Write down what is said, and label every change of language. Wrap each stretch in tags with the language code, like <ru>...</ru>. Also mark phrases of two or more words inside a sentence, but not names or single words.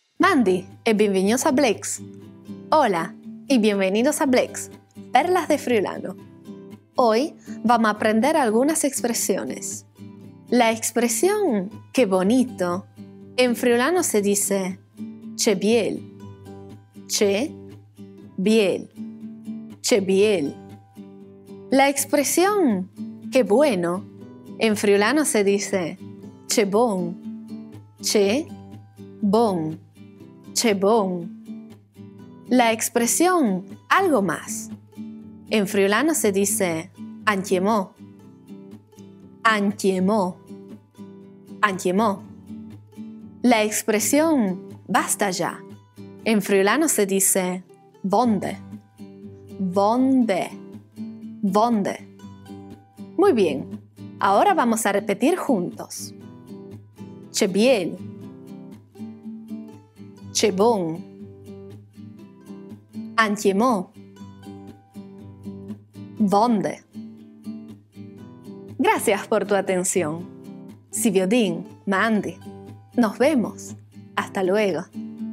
<es>Mandi e bienvenidos a Blex. Hola y bienvenidos a Blex, Perlas de Friulano. Hoy vamos a aprender algunas expresiones. La expresión «qué bonito» en friulano se dice</es> <fur>«che biel», «che biel», «che biel».</fur> <es>La expresión «qué bueno» en friulano se dice</es> <fur>«che bon», «che bon», «che bon».</fur> <es>La expresión «algo más» en friulano se dice «antiemò», «antiemò», «antiemò». La expresión «basta ya» en friulano se dice «vonde», «vonde», «vonde». Muy bien, ahora vamos a repetir juntos.</es> <fur>Che biel, che bon, antiemò, vonde.</fur> <es>Gracias por tu atención.</es> <fur>Si Biodín, Mandi.</fur> <es>Nos vemos. Hasta luego.</es>